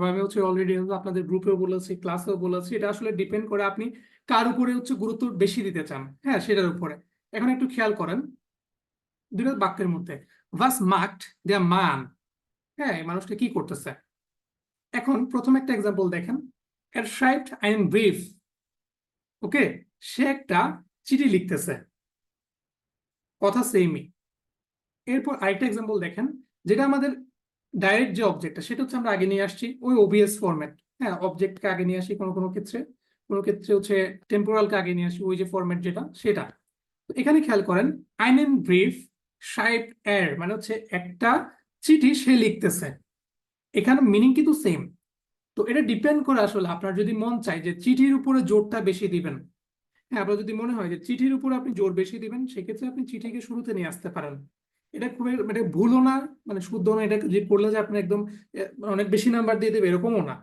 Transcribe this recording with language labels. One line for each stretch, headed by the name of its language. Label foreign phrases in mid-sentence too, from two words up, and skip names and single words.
Bangla: আমি হচ্ছে অলরেডি আপনাদের গ্রুপেও বলেছি, ক্লাসেও বলেছি, এটা আসলে ডিপেন্ড করে আপনি কার উপরে হচ্ছে গুরুত্ব বেশি দিতে চান, হ্যাঁ সেটার উপরে। এখন একটু খেয়াল করেন দুটো বাক্যের মধ্যে,
German: was macht der Mann,
Bangla: হ্যাঁ এই মানুষটা কি করতেছে। এখন প্রথম একটা এক্সাম্পল দেখেন,
German: er schreibt einen Brief,
Bangla: ওকে সে একটা চিঠি লিখতেছে, কথা সেমই। এরপর আরেকটা এক্সাম্পল দেখেন, যেটা আমাদের ডাইরেক্ট যে অবজেক্টটা সেটা হচ্ছে আমরা আগে নিয়ে আসছি ওই ওবিএস ফরম্যাট, হ্যাঁ অবজেক্টকে আগে নিয়ে আসি কোনো ক্ষেত্রে হচ্ছে টেম্পোরালকে আগে নিয়ে আসি, ওই যে ফরম্যাট যেটা সেটা। তো এখানে খেয়াল করেন
German: einen Brief schreibt er,
Bangla: মানে হচ্ছে একটা চিঠি সে লিখতেছে, এখানে মিনিং কিন্তু সেম। তো এটা ডিপেন্ড করে আসলে আপনার যদি মন চায় যে চিঠির উপরে জোরটা বেশি দিবেন, হ্যাঁ আপনার যদি মনে হয় যে চিঠির উপর আপনি জোর বেশি দিবেন, সেক্ষেত্রে আপনি চিঠিকে শুরুতে নিয়ে আসতে পারেন। এটা খুবই মানে ভুলও না, মানে শুদ্ধ না, এটা যে করলে যে আপনি একদম অনেক বেশি নাম্বার দিয়ে দেবে এরকমও না।